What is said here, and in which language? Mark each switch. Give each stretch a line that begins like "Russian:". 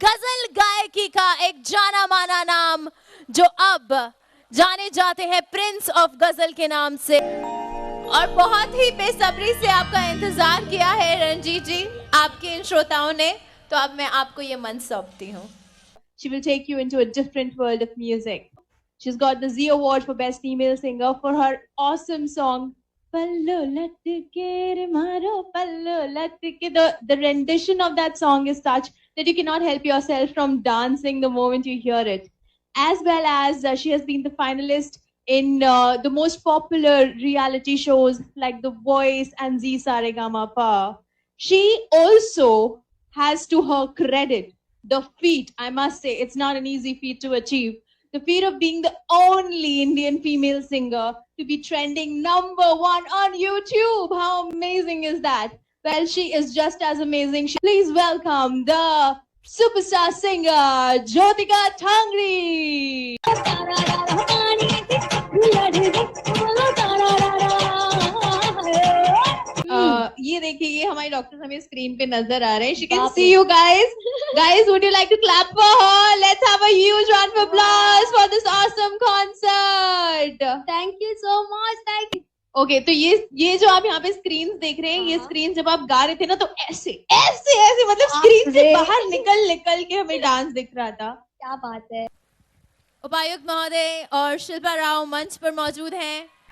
Hindi: गजल गायकी का एक जाना माना नाम, जो अब जाने जाते हैं प्रिंस ऑफ गजल के नाम से। और बहुत ही बेसब्री से आपका इंतजार किया है रंजीत जी, आपके इन श्रोताओं ने, तो अब मैं आपको ये मंच सौंपती हूँ।
English: She will take you into a different world of music. She's got the Zee Award for Best Female Singer for her awesome song Pallo Latke Re Maro Pallo Latke. The rendition of that song is such that you cannot help yourself from dancing the moment you hear it. As well as she has been the finalist in the most popular reality shows like The Voice and Zee Saregama. She also has to her credit the feat, I must say, it's not an easy feat to achieve, the feat of being the only Indian female singer to be trending #1 on YouTube. How amazing is that? Well, she is just as amazing. Please welcome the superstar singer, Jyotika Thangri.
Hindi: ये देखिए, ये हमारी doctor हमें screen पे नजर आ रहे हैं.
English: She can see you guys. Guys, would you like to clap for her? Let's have a huge round of applause for this awesome concert. Thank you so much. Thank you.
Hindi: Okay, तो ये जो आप यहाँ पे screen देख रहे हैं, ये स्क्रीन जब आप गा रहे थे ना, तो ऐसे ऐसे ऐसे मतलब स्क्रीन से बाहर निकल के हमें डांस दिख रहा था. क्या बात है. उपायुक्त महोदय और शिल्पा राव मंच पर मौजूद हैं।